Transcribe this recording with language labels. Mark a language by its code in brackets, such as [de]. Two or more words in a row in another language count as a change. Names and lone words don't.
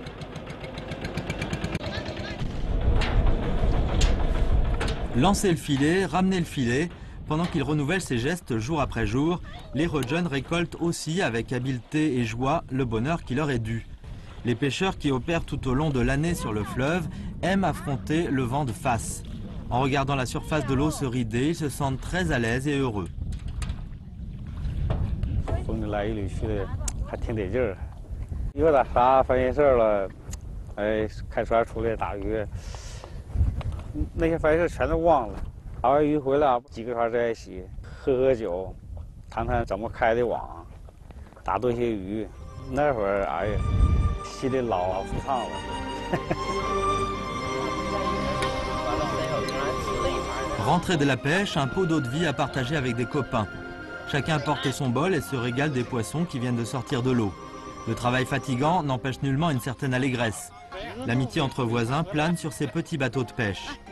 [fr] Lancer le filet, ramener le filet, pendant qu'il renouvelle ses gestes jour après jour, les Rojun récoltent aussi avec habileté et joie le bonheur qui leur est dû. Les pêcheurs qui opèrent tout au long de l'année sur le fleuve aiment affronter le vent de face. En regardant la surface de l'eau se rider, ils se sentent très à l'aise et heureux. [zh] 风里来雨里去的，还挺得劲儿。有点啥烦心事儿了，开船出来打鱼，那些烦心事全都忘了。打完鱼回来，几个船在一起喝酒，谈谈怎么开的网，打多些鱼。那会儿哎呀，心里老舒畅了。 [fr] Rentrée de la pêche, un pot d'eau de vie à partager avec des copains. Chacun porte son bol et se régale des poissons qui viennent de sortir de l'eau. Le travail fatigant n'empêche nullement une certaine allégresse. L'amitié entre voisins plane sur ces petits bateaux de pêche.